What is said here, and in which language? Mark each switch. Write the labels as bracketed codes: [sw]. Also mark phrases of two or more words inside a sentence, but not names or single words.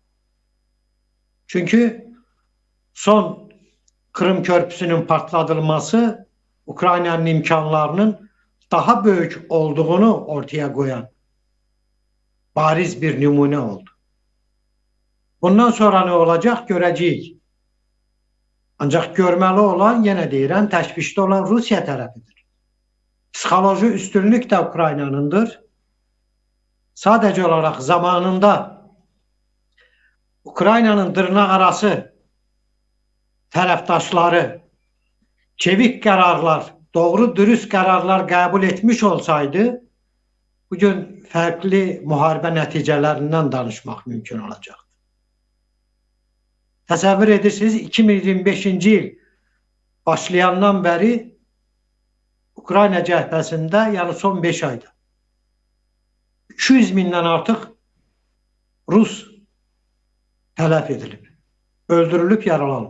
[tr] Çünkü son Kırım körpüsünün partladılması Ukrayna'nın imkanlarının daha büyük olduğunu ortaya koyan bariz bir numune oldu. Bundan sonra ne olacak görəcəyik. [az] Ancak görməli olan, yenə deyirəm, təşvişdə olan Rusya tərəfidir. [tr] Psixoloji üstünlük de Ukrayna'nındır. Sadece olarak zamanında Ukrayna'nın [az] dırnaq arası tərəfdaşları [tr] çevik kararlar, doğru dürüst kararlar kabul etmiş olsaydı bugün farklı muharebe [az] nəticələrindən danışmaq [tr] mümkün olacaktı. [az] Təsəvvür edirsiniz 2025-ci yıl başlayandan beri Ukrayna cəhbəsində, yani son 5 ayda 200 bindən artıq Rus tələf edilib, öldürülüb, yaralanıb.